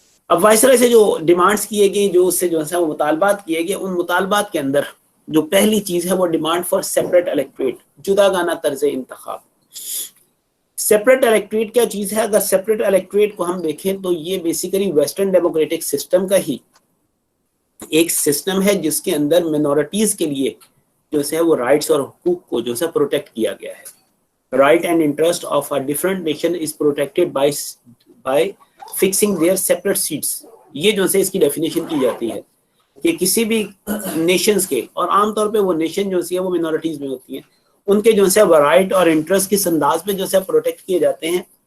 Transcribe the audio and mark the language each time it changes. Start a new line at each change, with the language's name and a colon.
Urdu: اب وائسرائے سے جو ڈیمانڈز کیے گئی جو اس سے جو ہے وہ مطالبات کیے گئے ان مطالبات کے اندر جو پہلی چیز ہے وہ
English: demand for separate electorate
Urdu: جدا گانا طرز انتخاب. سیپریٹ الیکٹریٹ کیا چیز ہے؟ اگر سیپریٹ الیکٹریٹ کو ہم دیکھیں تو یہ بیسیکلی ویسٹرن ڈیموکریٹک سسٹم کا ہی ایک سسٹم ہے جس کے اندر منورٹیز کے لیے جو ہے وہ رائٹس اور حقوق کو جو ہے پروٹیکٹ کیا گیا ہے.
English: Right and interest of a different nation is protected by fixing their separate seats.
Urdu: یہ جو ہے اس کی ڈیفینیشن کی جاتی ہے کہ کسی بھی نیشنز کے اور عام طور پہ وہ نیشن جو ہے وہ منورٹیز میں ہوتی ہیں ان کے جو ہے وہ رائٹ اور انٹرسٹ کس انداز میں جو ہے پروٹیکٹ کیے جاتے ہیں.